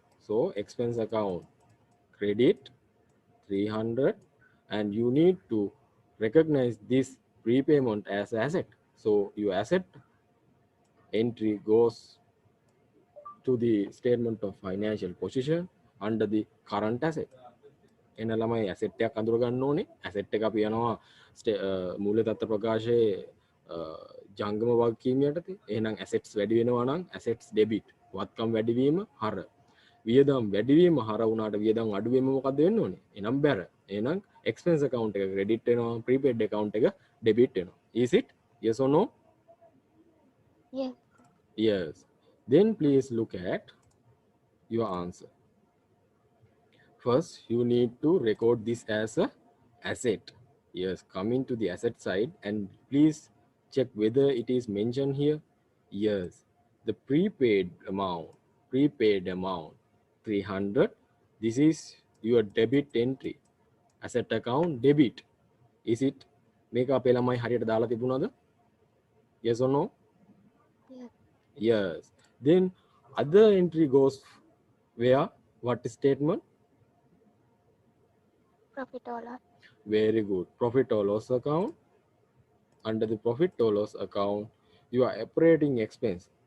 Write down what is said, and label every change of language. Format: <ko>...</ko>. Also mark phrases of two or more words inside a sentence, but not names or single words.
<en>So expense account credit 300, and you need to recognize this prepayment as asset. So your asset entry goes to the statement of financial position under the current asset.</en> <si>එන ළමයි ඇසෙට් එකක් අඳුර ගන්න ඕනේ. ඇසෙට් එක අපි යනවා මූල්‍ය තත්ත්ව ප්‍රකාශයේ ජංගම වගකීම යටතේ. එහෙනම් ඇසෙට්ස් වැඩි වෙනවා නම්</si> <en>assets debit,</en> <si>වත්කම් වැඩිවීම හර. වියදම් වැඩිවීම හර වුණාට වියදම් අඩු වීම මොකක්ද වෙන්න ඕනේ? එනම් බැර. එහෙනම්</si> <en>expense account</en> <si>එක ක්‍රෙඩිට් වෙනවා,</si> <en>prepaid account</en> <si>එක ඩෙබිට් වෙනවා.</si> <en>Is it? Yes or no? Yes. Yes. Then please look at your answer. First, you need to record this as a asset. Yes, coming to the asset side, and please check whether it is mentioned here. Yes, the prepaid amount 300. This is your debit entry. Asset account debit. Is it?</en> <si>මේක අපේ ළමයි හරියට දාලා තිබුණාද?</si> <en>Yes or no? Yes. Yes. Then other entry goes where? What statement? Profit or loss. Very good. Profit or loss account. Under the profit or loss account, your operating expense.</en>